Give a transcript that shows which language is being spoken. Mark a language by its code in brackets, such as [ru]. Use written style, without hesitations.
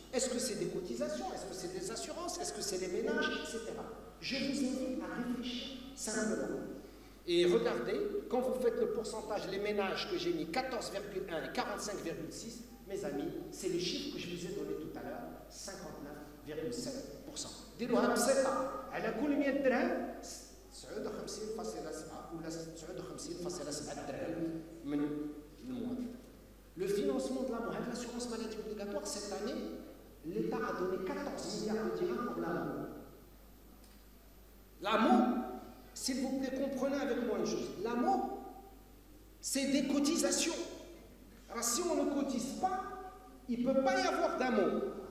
[fr] Est-ce que c'est des cotisations? Est-ce que c'est des assurances? Est-ce que c'est des ménages, etc. Je vous invite à réfléchir simplement. Et regardez, quand vous faites le pourcentage, les ménages que j'ai mis 14,1 et 45,6, mes amis, c'est les chiffres que je vous ai donnés tout à l'heure, 59,7%. [ar] ديروها بسيطة على كل 100 درهم 59.7 ولا 59.7 درهم من المواطن. [fr] Le financement de l'assurance maladie obligatoire cette année, l'État a donné 14 milliards de dirhams pour l'AMO. L'AMO, s'il vous plaît, comprenez avec moi une chose. L'AMO, c'est des cotisations. Alors si on ne cotise pas, il ne peut pas y avoir d'AMO.